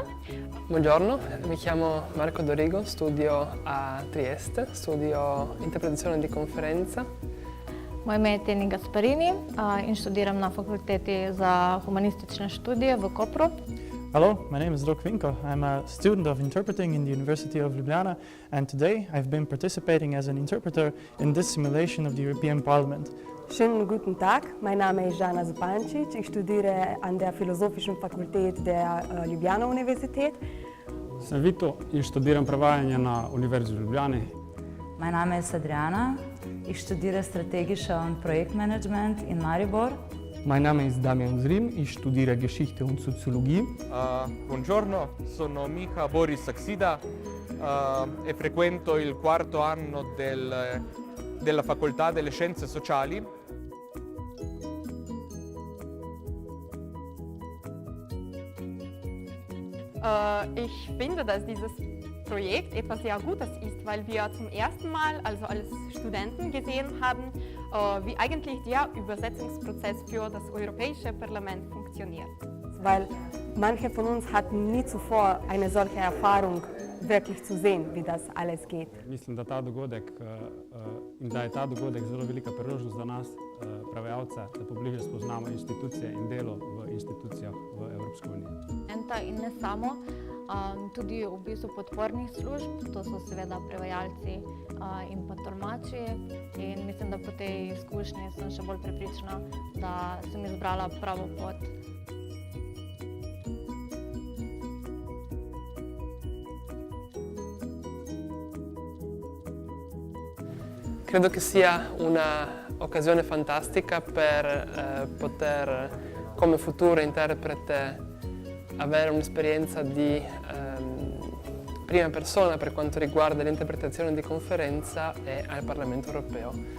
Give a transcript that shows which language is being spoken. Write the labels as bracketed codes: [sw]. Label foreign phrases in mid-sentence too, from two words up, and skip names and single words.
[it] Buongiorno, mi chiamo Marco Dorigo, studio a Trieste, studio interpretazione di conferenza. [sl] Moje ime je Teni Gasparini in študiram na Fakulteti za humanistične študije v Kopru. [en] Hello, my name is Rok Vinko. I'm a student of interpreting in the University of Ljubljana, and today I've been participating as an interpreter in this simulation of the European Parliament. [de] Schönen guten Tag, mein Name ist Jana Zupancic, ich studiere an der Philosophischen Fakultät der Ljubljana Universität. [sl] Sem Vito in študiram prevajanje na Univerzi v Ljubljani. [de] Mein Name ist Adriana, ich studiere Strategischer und Projektmanagement in Maribor. Mein Name ist Damian Zrim, ich studiere Geschichte und Soziologie. [it] Buongiorno, sono Miha Boris Saksida e frequento il quarto anno della Facoltà delle Scienze Sociali. [de] Ich finde, dass dieses Projekt etwas sehr Gutes ist, weil wir zum ersten Mal, also als Studenten, gesehen haben, wie eigentlich der Übersetzungsprozess für das Europäische Parlament funktioniert. Weil manche von uns hatten nie zuvor eine solche Erfahrung wirklich zu sehen, wie das alles geht. [sl] Mislim, da je ta dogodek zelo velika priložnost za nas, prevajalce, da pobliže spoznamo institucije in delo v institucijah v Evropski uniji. In ne samo, tudi v bistvu podpornih služb, to so seveda prevajalci in pa tolmači. In mislim, da po tej izkušnji sem še bolj prepričana, da sem izbrala pravo pot. [it] Credo che sia un'occasione fantastica per poter, come futuro interprete, avere un'esperienza di prima persona per quanto riguarda l'interpretazione di conferenza e al Parlamento europeo.